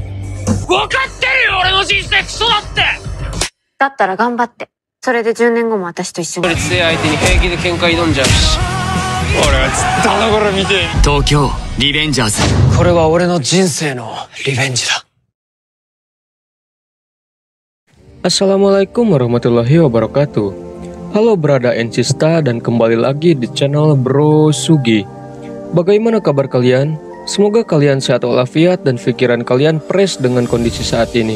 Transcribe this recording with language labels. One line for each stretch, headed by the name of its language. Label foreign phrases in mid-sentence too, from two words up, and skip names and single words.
Japanese: 分かってるよ、俺の人生クソだって。だったら頑張って。それで10年後も私と一緒に。劣勢相手に平気で喧嘩挑んじゃうし。俺はずっとあの頃見て。東京リベンジャーズ。これは俺の人生のリベンジだ。
Arabic: السلام عليكم ورحمة الله وبركاته.
Indonesian: Halo
English: Brada and Sista,
Indonesian: dan kembali lagi di channel Bro Sugi. Bagaimana kabar kalian? Semoga kalian sehat walafiat dan pikiran kalian fresh dengan kondisi saat ini.